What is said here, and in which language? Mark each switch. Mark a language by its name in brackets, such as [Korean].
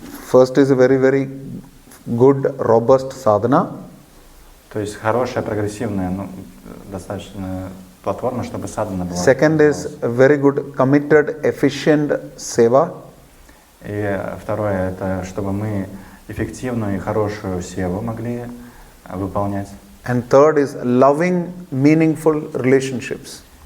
[English] First is a very, very good, robust sadhana. [Russian] То есть хорошая, прогрессивная, достаточно платформа, чтобы садхана была. [English] Second is a very good, committed, efficient seva. [Russian] И второе, это чтобы мы эффективную и хорошую севу могли выполнять. [English] And third is loving, meaningful relationships.